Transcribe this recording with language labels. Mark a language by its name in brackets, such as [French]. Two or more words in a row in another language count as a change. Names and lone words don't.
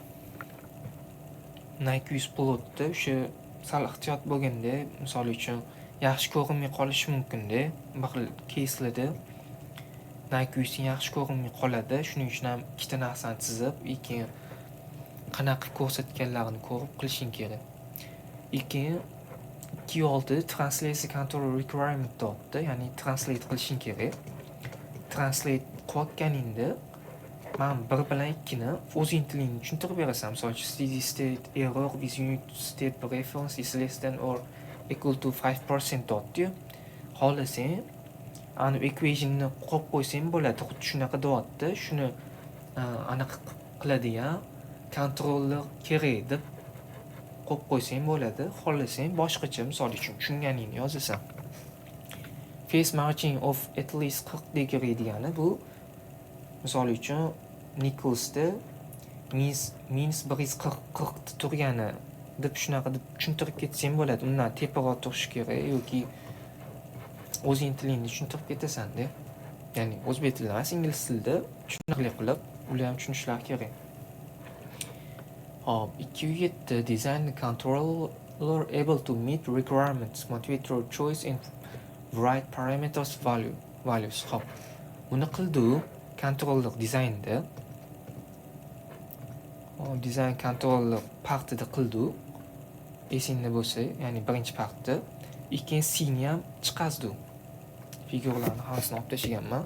[Uzbek] Nike 100 Plus'da o'sha sal ehtiyot bo'lganda, misol uchun yaxshi ko'rinmay qolishi mumkin-da. Bir xil case'larda Nike 100 yaxshi ko'rinmay qoladi. Shuning uchun ham ikkita narsani chizib, keyin qanaqa ko'rsatganlarini ko'rib qilishing kerak. Keyin 2.6 [English] translate control requirement [Uzbek] topdi, ya'ni translate qilishing kerak. Translate qilayotganingda men 1 bilan 2 ni o'zing tilingni tushuntirib berasan. Misol uchun [English] steady state error with unit state preference is less than or equal to 5% topdi. [Uzbek] Xohlasang ani equationni qo'yib qo'ysang bo'ladi. Xuddi shunaqa deyapti. Shuni aniq qiladigan controller kerak deb qo'yib qo'ysang bo'ladi. Xohlasang boshqacha misol uchun tushunganingni yozasan. [English] Phase margin of at least 40 degree [Uzbek] degani bu misol uchun Nichols'da -140 ta turgani deb shunaqa deb tushuntirib ketsang bo'ladi. Undan teparoq turishi kerak yoki o'zing tilingni tushuntirib ketasan-da. Ya'ni o'zbek tilida emas, ingliz tilida tushunarli qilib ular ham tushunishlari kerak. [English] Hop, 2.7 design controller able to meet requirements, motivate your choice and right parameters values. [Uzbek] Hop. Buni qildi controller dizaynda. [English] Design controller [Uzbek] partida qildi. Esingda bo'lsa, ya'ni birinchi partda, ikkinchi C-ni ham chiqazdi. Figurlarni hammasini olib tashlaganman.